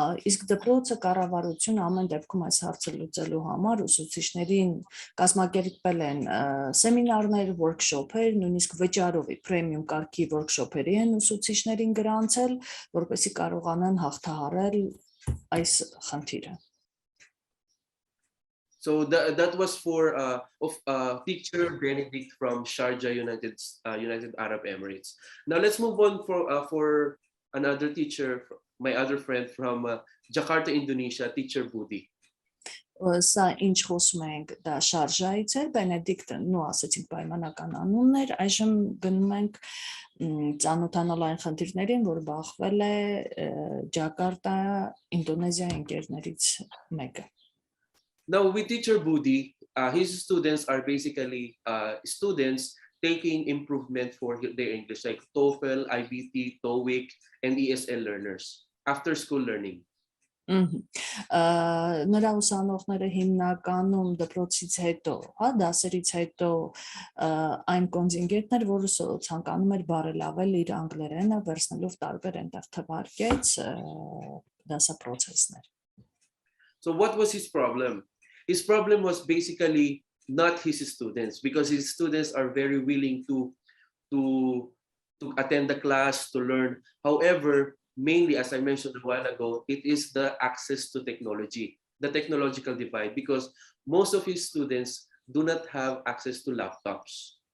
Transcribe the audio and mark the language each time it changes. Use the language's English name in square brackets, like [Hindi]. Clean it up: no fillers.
[Armenian] Իսկ դպրոցը կառավարությունը ամեն դեպքում այս հարցը լուծելու համար ուսուցիչներին կազմակերպել են սեմինարներ, workshop-եր, նույնիսկ վճարովի premium կարգի workshop-երի են ուսուցիչներին գրանցել, որպեսզի կարողանան հաղթահարել այս խնդիրը։ [English] So that was for teacher Benedict from Sharjah, United Arab Emirates. Now let's move on for another teacher, my other friend from Jakarta, Indonesia, teacher Budi. [Armenian] Սա ինչ խոսում ենք, դա Շարժայից էր, Բենեդիկտը, նո ասեցինք պայմանական անունն էր, այժմ գնում ենք ծանոթանալ այն խնդիրներին, որ բախվել է Ջակարտա, Ինդոնեզիա ընկերներից մեկը։ [English] Now with teacher Budi, his students are basically students taking improvement for their English, like TOEFL, IBT, TOEIC, and ESL learners, after school learning. [Armenian] Նրա ուսանողները հիմնականում դպրոցից հետո, դասերից հետո այն կոնտինգենտներ, որը ցանկանում էր բարելավել իր անգլերենը, վերցնելով տարբեր այնտեղ թվարկեց դասապրոցեսներ։ [English] So what was his problem? His problem was basically not his students, because his students are very willing to attend the class, to learn. However, mainly, as I mentioned a while ago, it is the access to technology, the technological divide, because most of his students do not have access to laptops.